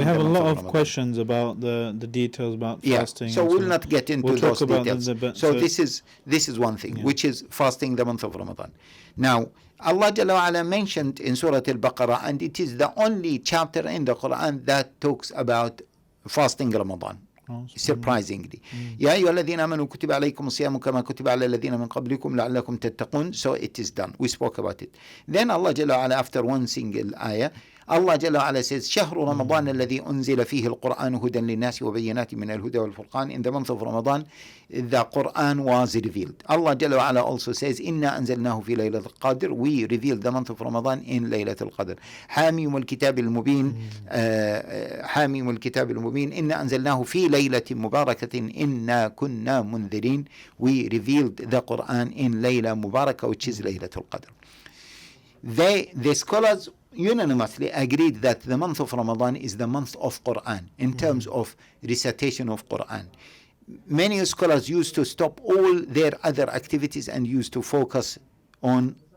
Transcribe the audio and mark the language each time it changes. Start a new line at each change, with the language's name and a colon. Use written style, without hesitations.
English: We have a lot of questions about the details about fasting. So we'll not get into those details. So this is one thing, which is fasting the month of Ramadan. Now, Allah Jalla wa Ala mentioned in Surah Al-Baqarah, and it is the only chapter in the Quran that talks about fasting Ramadan. Surprisingly.
Arabic: يا أيها الذين آمنوا كتب عليكم الصيام كما كتب على الذين من قبلكم لعلكم تتقون.
English: So it is done. We spoke about it. Then Allah Jalla wa Ala, after one single ayah, Allah Jalla wa Ala says,
Arabic: شهر رمضان الذي أنزل فيه القرآن هدى للناس وبينات من الهدى والفرقان.
English: In the month of Ramadan, the Quran was revealed. Allah Jalla wa Ala also says,
Arabic: إنا أنزلناه في ليلة القدر.
English: We revealed the month of Ramadan in ليلة القدر.
Arabic: حاميم الكتاب المبين حاميم الكتاب المبين إنا أنزلناه في ليلة مباركة إنا كنا منذرين.
English: We revealed the Quran in Layla Mubarakah, which is Laylatul Qadr. The scholars unanimously agreed that the month of Ramadan is the month of Quran in terms of recitation of Quran. Many scholars used to stop all their other activities and used to focus on